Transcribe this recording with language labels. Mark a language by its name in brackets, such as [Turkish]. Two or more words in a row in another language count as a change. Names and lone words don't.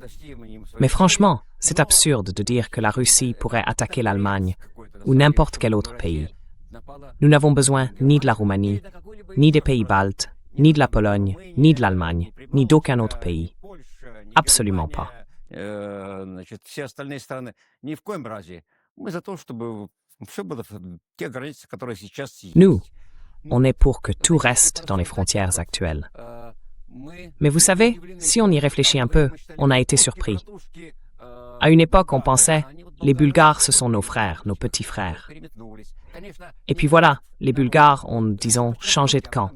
[French] Mais franchement, c'est absurde de dire que la Russie pourrait attaquer l'Allemagne ou n'importe quel autre pays. Nous n'avons besoin ni de la Roumanie, ni des pays baltes, ni de la Pologne, ni de l'Allemagne, ni d'aucun autre pays. Absolument pas. [Russian] Все остальные страны ни в коем разе. Мы за то, чтобы все было в те границы, которые сейчас есть. [French] Nous, on est pour que tout reste dans les frontières actuelles. Mais vous savez, si on y réfléchit un peu, on a été surpris. À une époque, on pensait, les Bulgares, ce sont nos frères, nos petits frères. Et puis voilà, les Bulgares ont, disons, changé de camp.